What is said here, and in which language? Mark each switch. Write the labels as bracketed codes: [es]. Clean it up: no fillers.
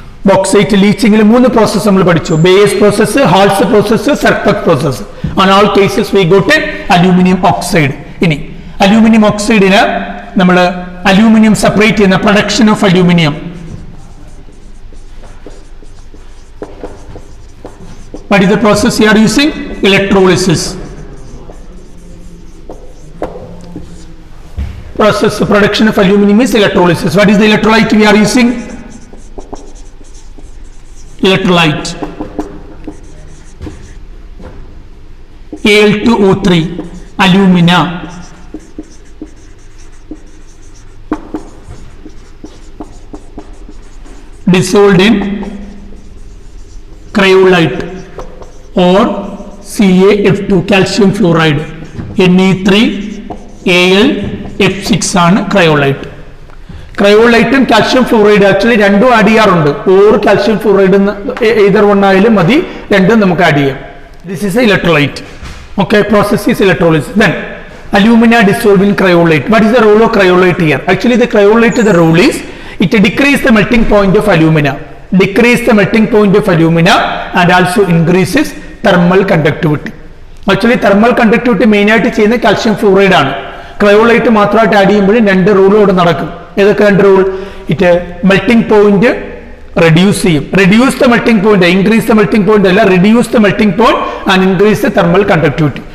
[ml] Bauxite ലീച്ചിങ്ങിൽ 3 process നമ്മൾ പഠിച്ചു. Base process, halls process, സർപ്പക് process. [en] On all cases we got aluminium oxide. [ml] ഇനി aluminium ഓക്സൈഡിന് നമ്മൾ aluminium separate ചെയ്യുന്ന production of aluminium. [en] What is the process you are using? Electrolysis. Process of production of aluminum is electrolysis. What is the electrolyte we are using? Electrolyte Al2O3 alumina. Dissolved in cryolite or CaF2 calcium fluoride. [ml] Ne3Al ആണ് cryolite. ക്രയോലൈറ്റും calcium fluoride actually രണ്ടും add ചെയ്യാറുണ്ട്. Or calcium fluoride [en] either one [ml] ആയാലും മതി, രണ്ടും നമുക്ക് add ചെയ്യാം. [en] This is electrolyte. Okay, process is electrolysis. Then alumina dissolved in cryolite. What is the role of cryolite here? Actually the cryolite, the role is it decreases the melting point of alumina. Decrease the melting point of alumina and also increases thermal conductivity. [ml] Actually thermal conductivity main ആയിട്ട് ചെയ്യുന്ന calcium fluoride ആണ്. Cryolite മാത്രമായിട്ട് add ചെയ്യുമ്പോഴും 2 റൂളോട് നടക്കും. ഏതൊക്കെ 2 rule? [en] It melting point reduce ചെയ്യും. Reduce the melting point, increase the melting point അല്ല, reduce the melting point and increase the thermal conductivity.